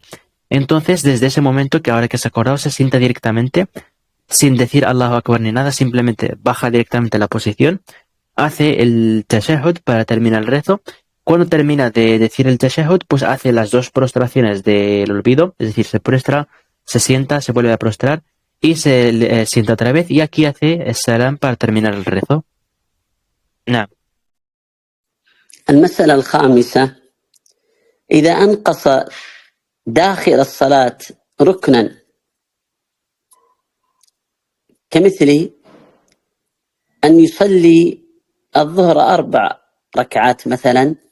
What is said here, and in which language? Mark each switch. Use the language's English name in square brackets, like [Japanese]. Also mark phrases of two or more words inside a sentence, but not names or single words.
[Spanish] Entonces, desde ese momento, que ahora que se ha acordado, se sienta directamente, sin decir [Arabic] الله أكبر [Spanish] ni nada, simplemente baja directamente la posición, hace el tashahhud para terminar el rezo. Cuando termina de decir el tashahhud, pues hace las 2 prostraciones del olvido, es decir, se prostra, se sienta, se vuelve a prostrar y se sienta otra vez, y aquí hace el salam para terminar el rezo. [Arabic] نعم. المسألة الخامسة: إذا أنقص داخل الصلاة ركنا كمثل أن يصلي الظهر 4 ركعات مثلا